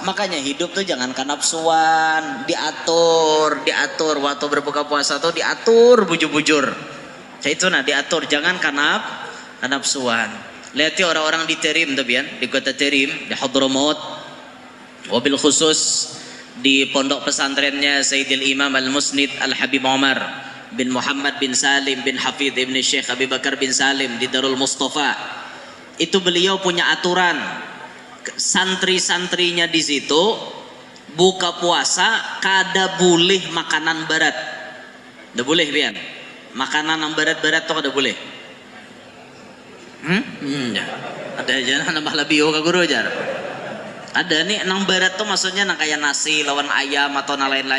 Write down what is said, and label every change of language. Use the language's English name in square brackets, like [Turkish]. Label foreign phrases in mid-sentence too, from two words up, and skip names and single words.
[Banjar] Makanya hidup tuh jangan kanapsuan, diatur waktu berbuka puasa tuh diatur bujur-bujur. Kayak itu nah diatur, jangan kanapsuan. Lihat orang-orang di Terim tuh pian, di kota Terim, di Hadramaut. [Arabic] وبالخصوص [Banjar] di pondok pesantrennya Sayyidil Imam Al-Musnid Al-Habib Umar bin Muhammad bin Salim bin Hafidh ibn Syekh Abi Bakar bin Salim di Darul Mustafa. Itu beliau punya aturan. Santri-santrinya di situ buka puasa kada boleh makanan barat. Ndak boleh pian. Makanan yang barat-barat tuh kada boleh. Ya. Ada aja nambah labio ka guru aja. Ada nih nang barat tuh maksudnya nang kayak nasi lawan ayam atau nang lain-lain.